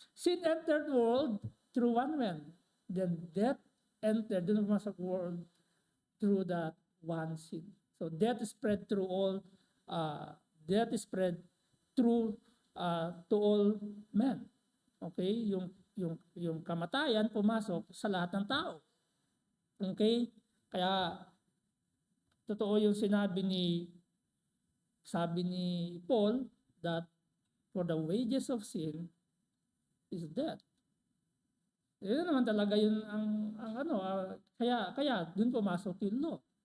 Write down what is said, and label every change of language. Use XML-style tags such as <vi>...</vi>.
<en>Sin entered the world through one man. Then death entered the world through that one sin. So death is spread through all, death is spread through to all men. Okay?</en> <tl>Yung kamatayan pumasok sa lahat ng tao. Okay? Kaya totoo yung sabi ni Paul</tl> <en>that for the wages of sin is death.</en> <tl>Yun naman talaga yun ang ano, kaya dun pumasok yung law.</tl>